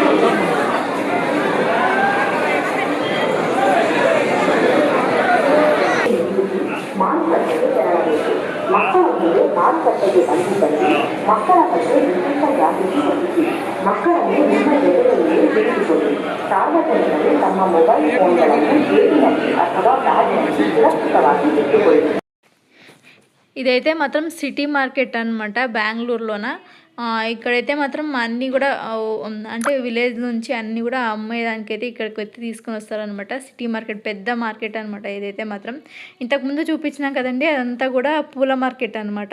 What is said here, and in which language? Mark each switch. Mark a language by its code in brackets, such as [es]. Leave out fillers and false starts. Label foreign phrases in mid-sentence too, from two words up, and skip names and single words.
[kn] ಮಾರುಕಟ್ಟೆಗೆ ತೆರಳಬೇಕು. ಮಕ್ಕಳೊಂದಿಗೆ ಮಾರುಕಟ್ಟೆಗೆ ಬಂದು ಮಕ್ಕಳ ಬಗ್ಗೆ ವಿಶೇಷ ಜಾಗೃತಿ ವಹಿಸಿ ಮಕ್ಕಳನ್ನು ನಿಮ್ಮ ಜೊತೆಯಲ್ಲಿ ಬಿಡಿಸಿಕೊಳ್ಳಿ. ಸಾರ್ವಜನಿಕರು ತಮ್ಮ ಮೊಬೈಲ್ ಫೋನ್ಗಳನ್ನು ಜೇಬಿನಲ್ಲಿ ಅಥವಾ ಬ್ಯಾಗ್ನಲ್ಲಿ ಸುರಕ್ಷಿತವಾಗಿ ಇಟ್ಟುಕೊಳ್ಳಿ. [te] ఇదైతే మాత్రం సిటీ మార్కెట్ అనమాట బెంగళూరులోన. ఇక్కడైతే మాత్రం అన్నీ కూడా అంటే విలేజ్ నుంచి అన్నీ కూడా అమ్మేదానికైతే ఇక్కడికి వచ్చి తీసుకొని వస్తారనమాట. సిటీ మార్కెట్ పెద్ద మార్కెట్ అనమాట ఇదైతే మాత్రం. ఇంతకుముందు చూపించినాం కదండి, అదంతా కూడా పూల మార్కెట్ అనమాట.